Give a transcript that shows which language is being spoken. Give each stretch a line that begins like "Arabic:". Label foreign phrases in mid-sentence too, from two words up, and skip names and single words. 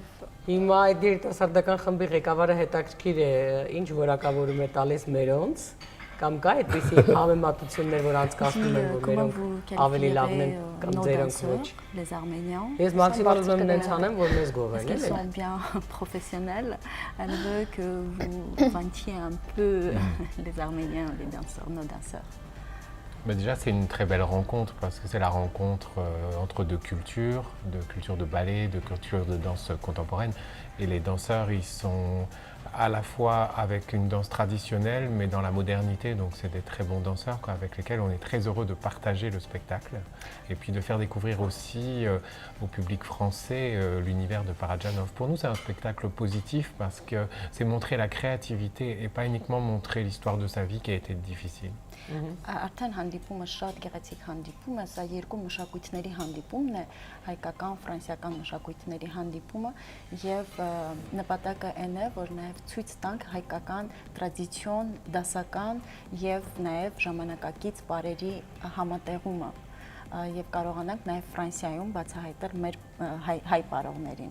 Armenian: հիմա այդ երիտասարդական խմբի ղեկավարը հետաքրքիր է, ինչ որակավորում է տալիս մերոնց կամ կա այդպիսի համեմատություններ, որ անցկացնում են, որ մերոնք ավելի լավն են կամ ձերոնք ոչ։ Ես մաքսիմալ ուզում եմ նենց անեմ, որ մեզ գովեն,
French: էլի։ Ils sont bien professionnels. Elle veut que vous vantiez un peu les Arméniens, les danseurs, nos danseurs. Mais déjà, c'est une très belle rencontre parce que c'est la rencontre entre deux cultures, de culture de ballet, de culture de danse contemporaine. Et les danseurs, ils sont à la fois avec une danse traditionnelle, mais dans la modernité. Donc, c'est des très bons danseurs avec lesquels on est très heureux de partager le spectacle et puis de faire découvrir aussi au public français l'univers de Parajanov. Pour nous, c'est un spectacle positif parce que c'est montrer la créativité et pas uniquement montrer l'histoire de sa vie qui a été difficile.
Armenian: Արդեն հանդիպումը շատ գեղեցիկ հանդիպում է, սա երկու մշակույթների հանդիպումն է, հայկական, ֆրանսիական մշակույթների հանդիպումը եւ նպատակը այն է, որ նաեւ ցույց տանք հայկական տրադիցիոն, դասական եւ նաեւ ժամանակակից բարերի համատեղումը եւ կարողանանք նաեւ Ֆրանսիայում բացահայտել մեր հայ բարողներին։